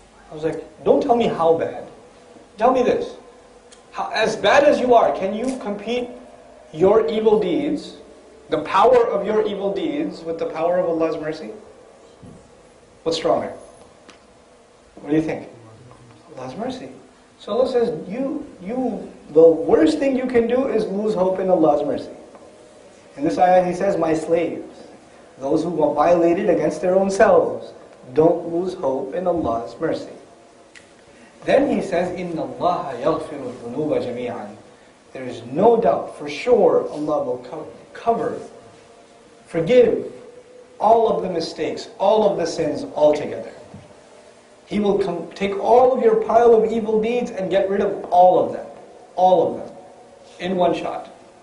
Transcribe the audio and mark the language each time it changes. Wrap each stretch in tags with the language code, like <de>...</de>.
<en>I was like, don't tell me how bad. Tell me this. As bad as you are, can you compete your evil deeds, the power of your evil deeds, with the power of Allah's mercy? What's stronger? What do you think? Allah's mercy. So Allah says, the worst thing you can do is lose hope in Allah's mercy. In this ayah He says, my slaves, those who are violated against their own selves, don't lose hope in Allah's mercy. Then He says,</en> <ar>إِنَّ اللَّهَ يَغْفِرُ الذُّنُوبَ جَمِيعًا.</ar> <en>There is no doubt, for sure, Allah will cover, forgive all of the mistakes, all of the sins altogether. He will take all of your pile of evil deeds and get rid of all of them, in one shot.</en>